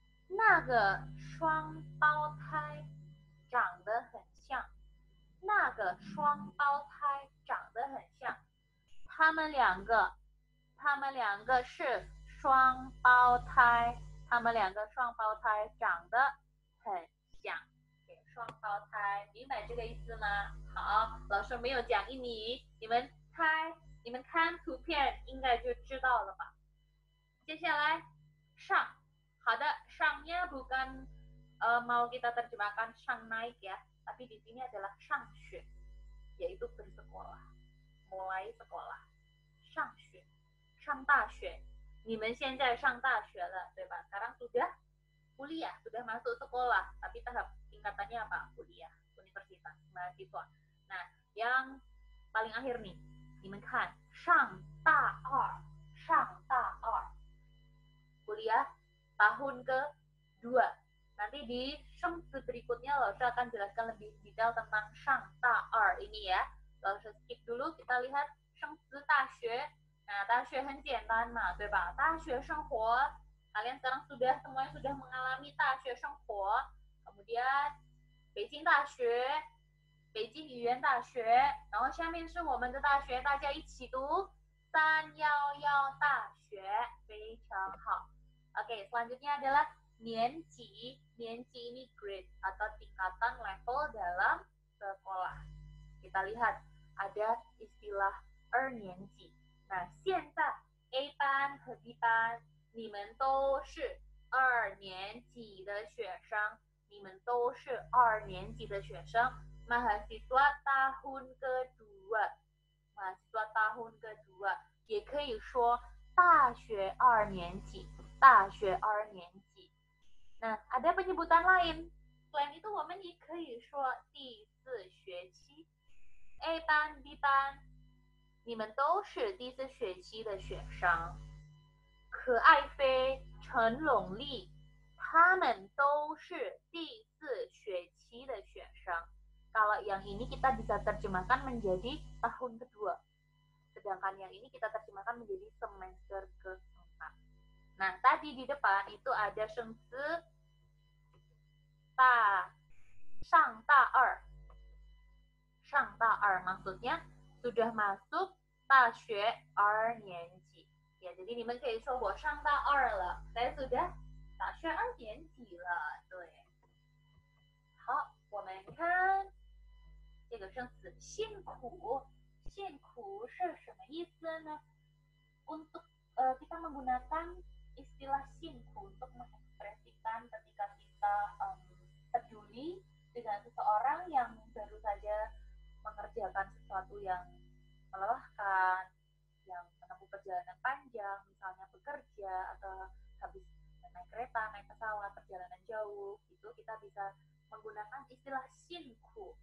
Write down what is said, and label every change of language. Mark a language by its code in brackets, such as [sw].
[zh] 那个双胞胎长得很像，那个双胞胎长得很像，他们两个是双胞胎，他们两个双胞胎长得很像。双胞胎，明白这个意思吗？好，老师没有讲印尼，你们猜，你们看图片应该就知道了吧？接下来上。好的，上 [id] nya bukan mau kita terjemahkan shang naik ya, tapi di sini adalah shang xue, yaitu bersekolah, mulai sekolah. [zh] Shang xue, shang da xue. 你们现在上大学了，对吧？ [id] Sekarang sudah kuliah, sudah masuk sekolah, tapi tahap tingkatannya apa? Kuliah, universitas, mahasiswa. Nah, yang paling akhir nih, [zh] 你们看，上大二，上大二， [id] kuliah tahun ke-2. Nanti di shengzi berikutnya Lausha akan jelaskan lebih detail tentang shang da er ini ya. Lausha skip dulu, kita lihat shengzi daxue. [zh] Nah, daxue 很简单嘛，对吧？ [id] 大学生活 kalian sekarang semuanya sudah mengalami 大学生活. [zh] Kemudian 北京大学, 北京语言大学, 然后下面是我们的大学，大家一起读311大学，非常好。 [id] Oke, selanjutnya adalah 年级 ini grade atau tingkatan level dalam sekolah. Kita lihat ada istilah 2年级. [zh] Nah, 现在 A 班和 B 班你们都是2年级的学生，你们都是2年级的学生。 [id] mahasiswa tahun kedua, mahasiswa tahun kedua, [zh] 也可以说大学2年级，大学2年级。 [id] Nah, ada penyebutan lain. Selain itu, [zh] 我们也可以说第4学期。 A 班、B 班，你们都是第4学期的学生。可爱飞、陈龙丽，他们都是第4学期的学生。 [id] Kalau yang ini kita bisa terjemahkan menjadi tahun kedua. Sedangkan yang ini kita terjemahkan menjadi semester ke-4. Nah, tadi di depan itu ada shengzi da shang da er. Shang da er maksudnya sudah masuk 大学2年级. Ya, jadi [zh] 你们可以说我上大2了， [id] saya sudah [zh] 大学2年级了。对，好，我们看这个生词辛苦，辛苦是什么意思呢？ [id] Untuk kita menggunakan istilah辛苦 untuk mengekspresikan ketika kita peduli dengan seseorang yang baru saja mengerjakan sesuatu yang melelahkan, yang menempuh perjalanan panjang, misalnya bekerja atau habis naik kereta, naik pesawat, perjalanan jauh, itu kita bisa menggunakan istilah辛苦.